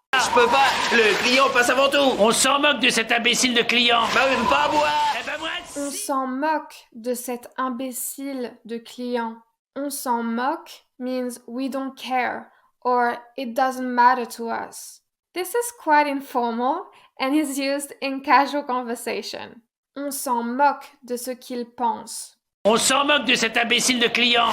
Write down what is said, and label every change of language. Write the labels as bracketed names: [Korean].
[French] Je peux pas, le client passe avant tout. On s'en moque de cet imbécile de client. Bah oui, pas moi. Eh ben moi, On si. s'en moque de cet imbécile de client. On s'en moque [English] means we don't care or it doesn't matter to us. This is quite informal and is used in casual conversation. [French] On s'en moque de ce qu'il pense. On s'en moque de cet imbécile de client.